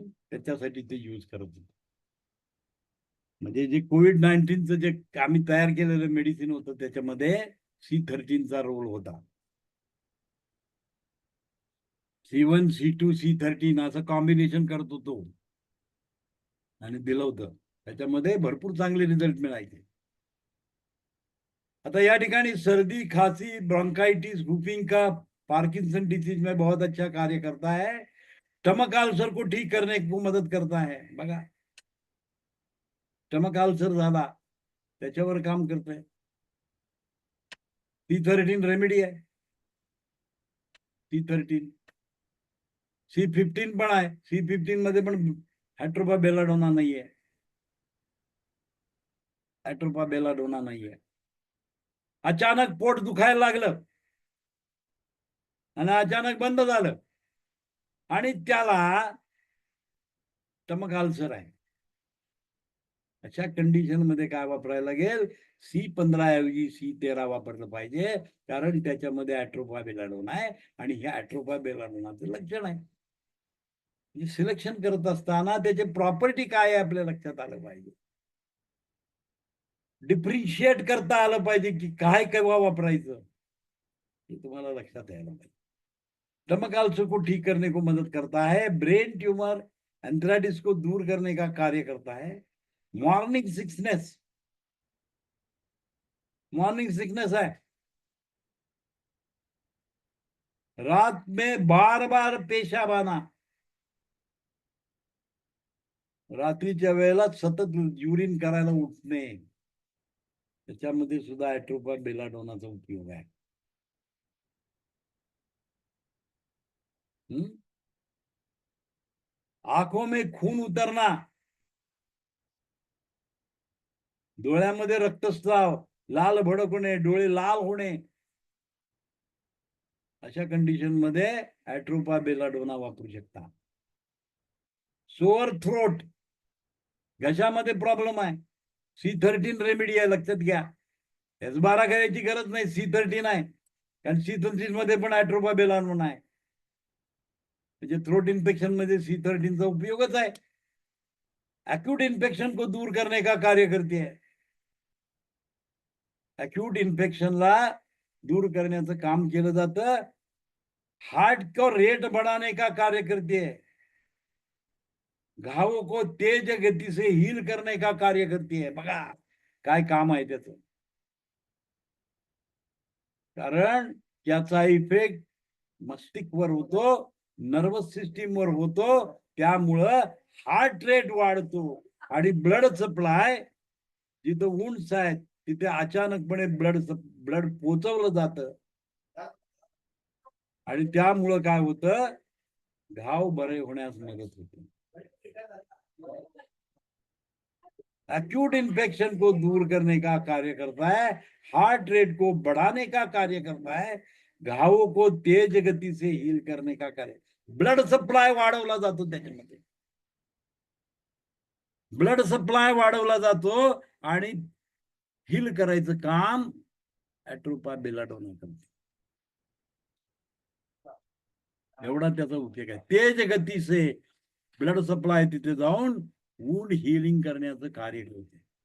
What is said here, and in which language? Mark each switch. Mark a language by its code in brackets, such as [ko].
[mr] त्याच्यासाठी ते यूज करत होते. म्हणजे जे COVID-19चं जे आम्ही तयार केलेलं मेडिसिन होतं त्याच्यामध्ये C13चा रोल होता. C1, C2, C13 असं कॉम्बिनेशन करत होतो आणि दिलं होतं. त्याच्यामध्ये भरपूर चांगले रिझल्ट मिळायचे. आता या ठिकाणी [hi] सर्दी, खांसी, ब्रोंकाइटिस, वूफिंग कफ, पार्किंसन डिसीज में बहुत अच्छा कार्य करता है. स्टमक अल्सर को ठीक करने को मदत करता है. [mr] बघा, स्टमक अल्सर झाला त्याच्यावर काम करतंय. C13 रेमेडी आहे. C13. C15 पण आहे. C15 मध्ये पण ॲट्रोपा बेलाडोना नाहीये. ॲट्रोपा बेलाडोना नाहीये. अचानक पोट दुखायला लागलं आणि अचानक बंद झालं आणि त्याला स्टमक अल्सर आहे, अशा कंडिशन मध्ये काय वापरायला लागेल? C15 ऐवजी C13 वापरलं पाहिजे, कारण त्याच्यामध्ये ॲट्रोपा बेलाडोना आहे आणि हे ॲट्रोपा बेलाडोनाचं लक्षण आहे. म्हणजे सिलेक्शन करत असताना त्याचे प्रॉपर्टी काय आहे आपल्या लक्षात आलं पाहिजे. डिफरेंशिएट करता आलं पाहिजे की काय केव्हा वापरायचं हे तुम्हाला लक्षात यायला पाहिजे. [hi] स्टमक अल्सर को ठीक करने को मदद करता है. ब्रेन ट्यूमर, एंथराइटिस को दूर करने का कार्य करता है. मॉर्निंग सिकनेस, मॉर्निंग सिकनेस है, रात में बार बार पेशाब आना, [mr] रात्रीच्या वेळेला सतत युरिन करायला उठणे, त्याच्यामध्ये सुद्धा ॲट्रोपा बेलाडोनाचा उपयोग आहे. [hi] आंखों में खून उतरना, [mr] डोळ्यामध्ये रक्तस्राव, लाल भडक होणे, डोळे लाल होणे, अशा कंडिशन मध्ये ॲट्रोपा बेलाडोना वापरू शकता. सोअर थ्रोट, घशामध्ये प्रॉब्लेम आहे, C13 रेमेडी आहे, लक्षात घ्या. S12 करायची गरज नाही, C13 आहे, कारण C13 मध्ये पण ॲट्रोपा बेलाडोना आहे. म्हणजे थ्रोट इन्फेक्शन मध्ये C13 चा उपयोगच आहे. [hi] एक्यूट इन्फेक्शन को दूर करने का कार्य करती है. [mr] एक्यूट इन्फेक्शनला दूर करण्याचं काम केलं जातं. [hi] हार्ट को रेट बढ़ाने का कार्य करती है. घावों को तेज गति से हील करने का कार्य करती है. [mr] बघा काय काम आहे त्याचं. कारण त्याचा इफेक्ट मस्तिष्कवर होतो, नर्वस सिस्टीमवर होतो, त्यामुळं हार्ट रेट वाढतो आणि ब्लड सप्लाय जिथं वुंड्स आहेत तिथे अचानकपणे ब्लड पोचवलं जातं आणि त्यामुळं काय होतं, घाव बरे होण्यास मदत होते. [hi] एक्यूट इन्फेक्शन को दूर करने का कार्य करता है, हार्ट रेट को बढ़ाने का कार्य करता है, घावों को तेज गति से हील करने का कार्य. [mr] ब्लड सप्लाय वाढवला जातो त्याच्यामध्ये, ब्लड सप्लाय वाढवला जातो आणि हील करायचं काम ॲट्रोपा बेलाडोना करते. एवढा त्याचा उपयोग आहे. [hi] तेज गती से [mr] ब्लड सप्लाय तिथे जाऊन वुंड हिलिंग करण्याचं कार्य करते.